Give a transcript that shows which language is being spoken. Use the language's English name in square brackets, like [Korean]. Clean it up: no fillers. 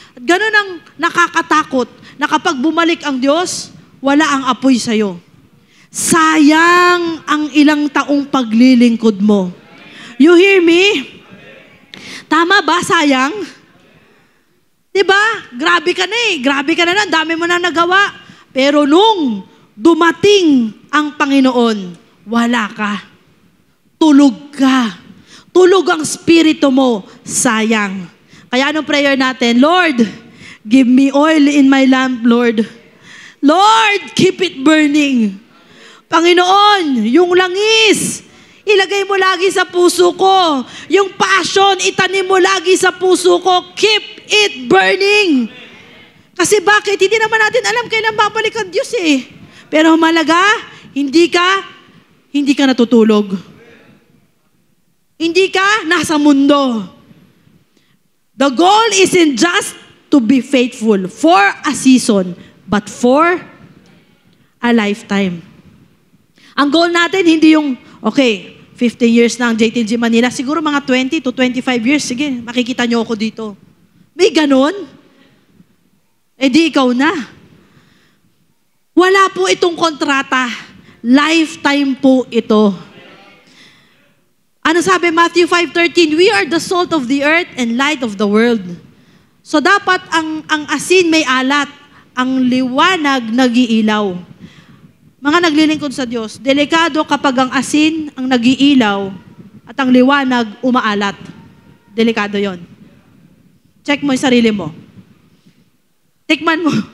[Filipino] At ganun ang nakakatakot na kapag bumalik ang Diyos, wala ang apoy sa'yo. Sayang ang ilang taong paglilingkod mo. [English] You hear me? [Filipino] Tama ba, sayang? Diba? Grabe ka na eh. Grabe ka na, dami mo na nagawa. Pero nung dumating ang Panginoon, wala ka. Tulog ka. Tulog ang spirito mo. Sayang. Kaya anong prayer natin? [English] Lord, give me oil in my lamp, Lord. Lord, keep it burning. [Filipino] Panginoon, yung langis, ilagay mo lagi sa puso ko. Yung passion, itanim mo lagi sa puso ko. [English] Keep it burning. [Filipino] Kasi bakit? Hindi naman natin alam kailan babalik ang Diyos eh. Pero malaga, hindi ka natutulog. Hindi ka nasa mundo. [English] The goal isn't just to be faithful for a season, but for a lifetime. [Filipino] Ang goal natin, hindi yung, okay, 15 years na ang JTG Manila, siguro mga 20 to 25 years, sige, makikita nyo ako dito. May ganon? Eh di ikaw na. Wala po itong kontrata. Lifetime po ito. Ano sabi Matthew 5:13? [English] We are the salt of the earth and light of the world. [Filipino] So dapat ang asin may alat, ang liwanag nag-iilaw. Mga naglilingkod sa Diyos, delikado kapag ang asin ang nag-iilaw at ang liwanag umaalat. Delikado yon. Check mo yung sarili mo. Tikman mo.